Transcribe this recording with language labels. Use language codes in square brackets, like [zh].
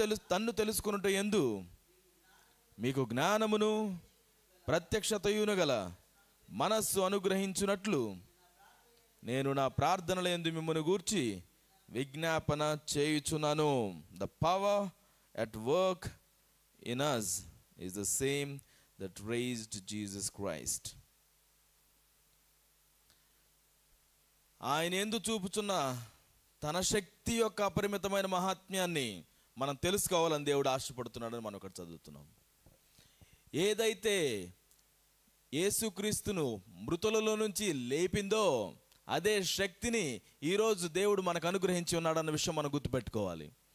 [te] తన్ను తెలుసుకొనుట యందు మీకు జ్ఞానమును ప్రత్యక్షతయును గల మనస్సు అనుగ్రహించునట్లు నేను నా ప్రార్థనల యందు మిమ్మల్ని గూర్చి విజ్ఞాపన చేయుచున్నాను. [en] The power at work in us is the same that raised Jesus Christ. [te] ఆయన యందు చూపుచున్న తన శక్తి యొక్క అపరిమితమైన మహాత్మ్యాన్ని మనం తెలుసుకోవాలని దేవుడు ఆశపడుతున్నాడని మనం ఒకటి చదువుతున్నాం. ఏదైతే యేసుక్రీస్తును మృతులలో నుంచి లేపిందో అదే శక్తిని ఈరోజు దేవుడు మనకు అనుగ్రహించి ఉన్నాడన్న విషయం మనం గుర్తుపెట్టుకోవాలి.